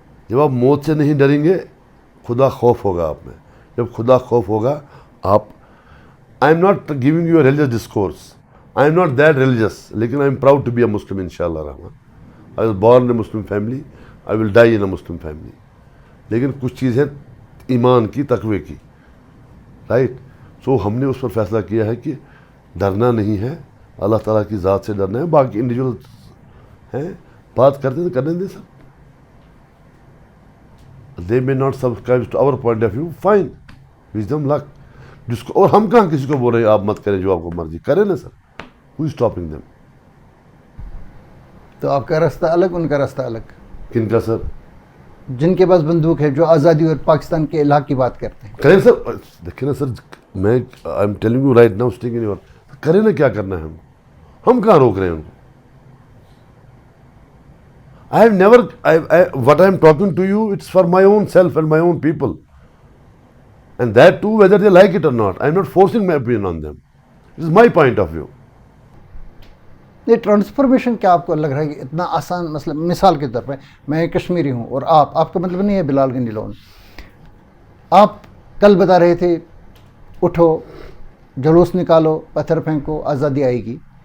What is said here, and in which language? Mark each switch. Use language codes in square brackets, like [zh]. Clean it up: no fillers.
[ur] جب آپ موت سے نہیں ڈریں گے خدا خوف ہوگا آپ میں. جب خدا خوف ہوگا آپ, [en] I am not giving you a religious discourse, I am not that religious, لیکن I am proud to be a Muslim انشاءاللہ الرحمن. I was born in a Muslim family, I will die in a Muslim family. [ur] لیکن کچھ چیزیں ایمان کی, تقوی کی, رائٹ. سو ہم نے اس پر فیصلہ کیا ہے کہ ڈرنا نہیں ہے, اللہ تعالیٰ کی ذات سے ڈرنا ہے. باقی انڈیویجول ہیں, بات کرتے تو کرنے دیں سب. [en] They may not subscribe to our point of view, fine, wish them luck. [ur] جس کو, اور ہم کہاں کسی کو بول رہے ہیں آپ مت کریں, جو آپ کو مرضی کریں نا سر. [en] Who is stopping them? [ur] تو آپ کا راستہ الگ, ان کا راستہ الگ. کن کا سر؟ جن کے پاس بندوق ہے, جو آزادی اور پاکستان کے الحاق کی بات کرتے ہیں. کریں سر. دیکھیں نا سر, میں [en] I am telling you right now, stake in your, [ur] کریں نا, کیا کرنا ہے ہم کہاں روک رہے ہیں ان کو. [en] I have never, what I am talking to you, it's for my own self and my own people. And that too, whether they like it or not. I am not forcing my opinion on them. It is my point of view. [ur] یہ transformation کیا آپ کو لگ رہا ہے کہ اتنا آسان مسئلہ؟ مثال کے طور پہ میں کشمیری ہوں اور آپ کا مطلب نہیں ہے بلال گنڈی لون, آپ کل بتا رہے تھے اٹھو جلوس نکالو پتھر پھینکو آزادی آئے گی.